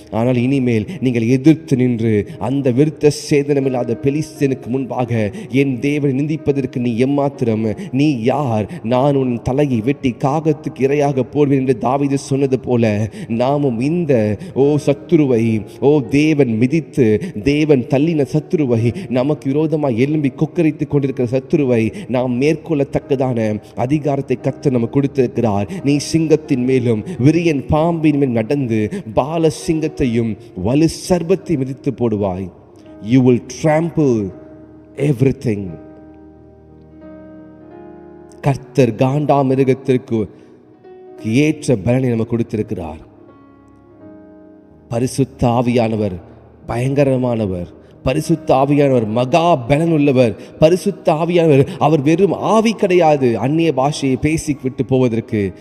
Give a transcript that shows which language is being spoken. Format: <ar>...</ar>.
<ta>ஆனால் இனிமேல் நீங்கள் எதிர்த்து நின்று அந்த விருத்த சேதனமில்லாத பெலிஸ்தியனுக்கு முன்பாக என் தேவனை நிந்திப்பதற்கு நீ எம்மாத்திரம், நீ யார், நான் உன் தலையை வெட்டி காகத்துக்கு இரையாக போடுவேன் என்று தாவீது சொன்னது போல நாமும் இந்த சத்துருவை தேவன் மிதித்து தேவன் தள்ளின சத்துருவை, நமக்கு விரோதமாக எழும்பி கொக்கரித்துக் கொண்டிருக்கிற சத்துருவை நாம் மேற்கொள்ளத்தக்கதான அதிகாரத்தை கர்த்தர் நமக்கு கொடுத்திருக்கிறார். நீ சிங்கத்தின் மேலும் விரியன் பாம்பின் மேல் நடந்து பால சிங்கத்தையும் வலு சர்பத்தை மிதித்து போடுவாய்.</ta> <en>You will trample everything.</en> <ta>கர்த்தர் காண்டாமிருகத்திற்கு ஏற்ற பலனை நமக்கு கொடுத்திருக்கிறார். பரிசுத்த ஆவியானவர் பயங்கரமானவர். பரிசுத்த ஆவியானவர் மகா பலன் உள்ளவர். பரிசுத்த ஆவியானவர் அவர் வெறும் ஆவி கிடையாது, அந்நிய பாஷையை பேசி விட்டு போவதற்கு.</ta>